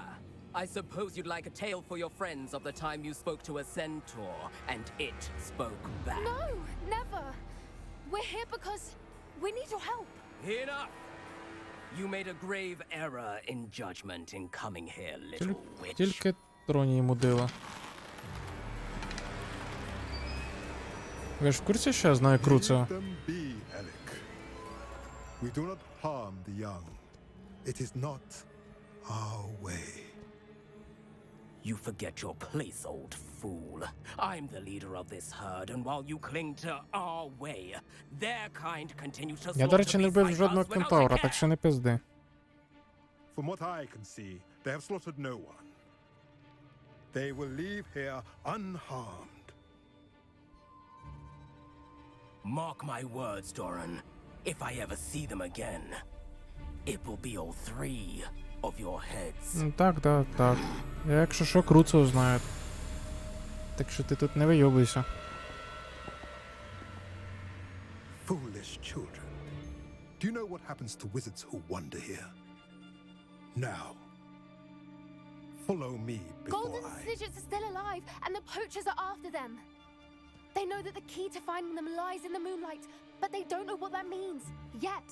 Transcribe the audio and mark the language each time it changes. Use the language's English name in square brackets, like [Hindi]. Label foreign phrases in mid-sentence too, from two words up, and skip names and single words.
[English] I suppose you'd like a tale for your friends of the time you spoke to a centaur, and it spoke back. No, never. We're here because we need your help. Enough! You made a grave error in judgment in coming here, little witch. [Ukrainian] Тільки троні йому дила. Ви ж в курсі, що я знаю Круцо? [English] Leave them be, Alec. We do not harm the young. It is not our way. You forget your place, old fool. I'm the leader of this herd, and while you cling to our way, their kind continues to [Ukrainian] Я, до речі, не вбив жодного кентавра, так що не пизди. [English] From what I can see, they have slaughtered no one. They will leave here unharmed. Mark my words, Doran. If I ever see them again, it will be all three of your heads. [Ukrainian] Так. Я, якщо що, Круцо знаю. Так що ти тут не вийобуйся. [English] Foolish children. Do you know what happens to wizards who wander here? Now, follow me before Golden Snidgets are still alive, and the poachers are after them. They know that the key to finding them lies in the moonlight, but they don't know what that means, yet.